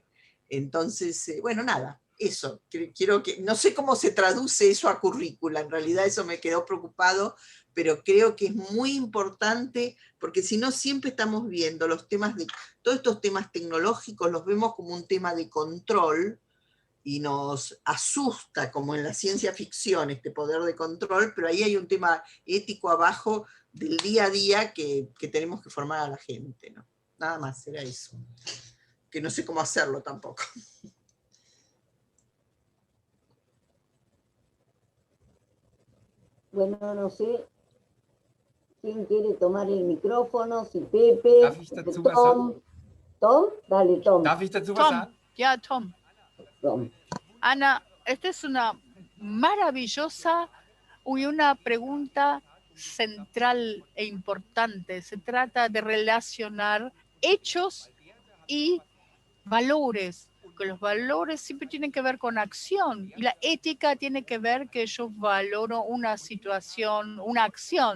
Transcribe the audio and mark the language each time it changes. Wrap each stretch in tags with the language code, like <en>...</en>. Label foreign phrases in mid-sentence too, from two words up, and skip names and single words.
<es>Entonces, bueno, nada, eso, quiero que, no sé cómo se traduce eso a currícula, en realidad eso me quedó preocupado, pero creo que es muy importante, porque si no siempre estamos viendo los temas todos estos temas tecnológicos los vemos como un tema de control, y nos asusta, como en la ciencia ficción, este poder de control, pero ahí hay un tema ético abajo del día a día que tenemos que formar a la gente, ¿no? Nada más, era eso. Que no sé cómo hacerlo tampoco. Bueno, no sé quién quiere tomar el micrófono, si Pepe,</es> <de>Darf ich dazu was</de> <es>Tom.</es> <de>sagen?</de> <es>Tom, dale, Tom.</es> <de>Darf ich dazu was</de> <es>Tom,</es> <de>sagen?</de> <es>ya, Tom. Tom. Ana, esta es una maravillosa y una pregunta central e importante. Se trata de relacionar hechos y valores, porque los valores siempre tienen que ver con acción y la ética tiene que ver que yo valoro una situación, una acción.</es>